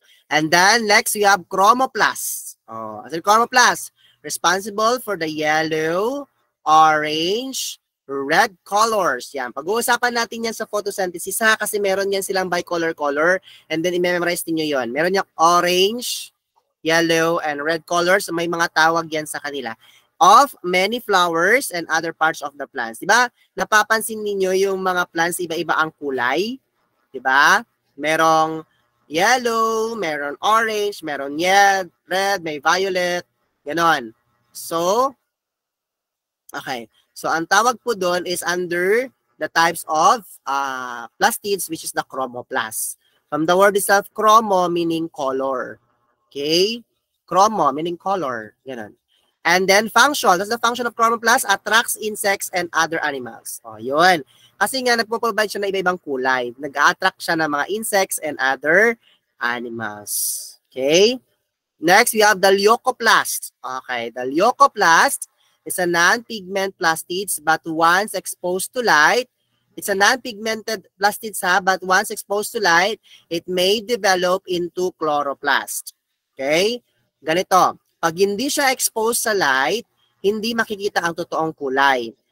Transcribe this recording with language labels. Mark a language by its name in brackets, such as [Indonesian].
[English] And then, next, we have chromoplast. Oh, as in chromoplast, responsible for the yellow, orange, red colors. [Filipino] Yan. Pag-uusapan natin yan sa photosynthesis ha, kasi meron yan silang bicolor color [English] and then [Filipino] i-memorize niyo yon. Meron yung [English] orange, yellow, and red colors. [Filipino] May mga tawag yan sa kanila. [English] Of many flowers and other parts of the plants. [Filipino] Diba? Napapansin niyo yung mga plants, iba-iba ang kulay. Diba? Merong yellow, meron orange, meron red, may violet. Ganon. [English] So, okay. So, [Filipino] ang tawag po doon [English] is under the types of plastids, which is the chromoplast. From the word itself, chromo meaning color. Okay? Chromo meaning color. [Filipino] Ganon. [English] And then function. That's the function of chromoplast. Attracts insects and other animals. [Filipino] O, yun. Kasi nga, nagpo-provide siya ng iba-ibang kulay. Nag-attract siya ng mga [English] insects and other animals. Okay? Next, we have the leucoplast. Okay, the leucoplast is a non-pigment plastids but once exposed to light, it's a non-pigmented plastids but once exposed to light, it may develop into chloroplast. Okay? [Filipino] Ganito, pag hindi siya exposed sa light, hindi makikita ang totoong kulay.